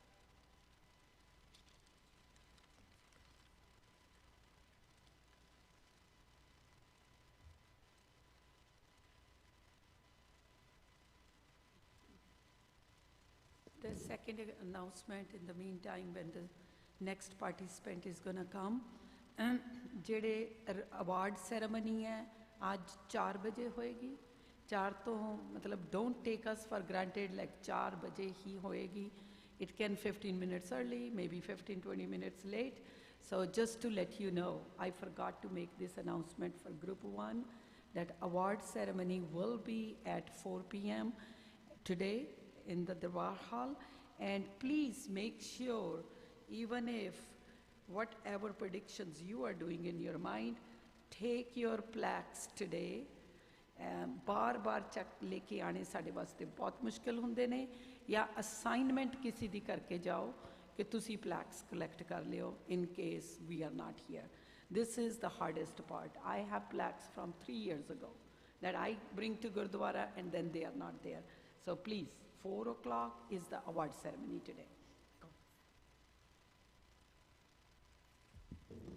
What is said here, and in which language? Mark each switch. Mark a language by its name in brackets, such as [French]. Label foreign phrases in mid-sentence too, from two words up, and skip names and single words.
[English] The second announcement in the meantime when the next participant is going to come. [Punjabi] ਜਿਹੜੇ [English] award ceremony [Punjabi] ਹੈ ਅੱਜ 4 ਵਜੇ ਹੋਏਗੀ 4 ਤੋਂ ਮਤਲਬ [English] don't take us for granted [Punjabi] like 4 ਵਜੇ ਹੀ ਹੋਏਗੀ. [English] It can 15 minutes early, maybe 15-20 minutes late. So just to let you know, I forgot to make this announcement for Group 1 that award ceremony will be at 4 p.m. today in the Darbar Hall. And please make sure, even if whatever predictions you are doing in your mind, take your plaques today. [Punjabi] ਬਾਰ-ਬਾਰ ਚੈੱਕ ਲੈਕੇ ਆਣੇ ਸਾਡੇ ਵਾਸਤੇ ਬਹੁਤ ਮੁਸ਼ਕਲ ਹੁੰਦੇ ਨੇ ਯਾ ਅਸਾਈਨਮੈਂਟ ਕਿਸੀ ਦੀ ਕਰਕੇ ਜਾਓ ਕਿ ਤੁਸੀਂ [English] plaques collect [Punjabi] ਕਰ ਲਿਓ [English] in case we are not here. This is the hardest part. I have plaques from 3 years ago that I bring to Gurdwara and then they are not there. So please, 4 o'clock is the award ceremony today.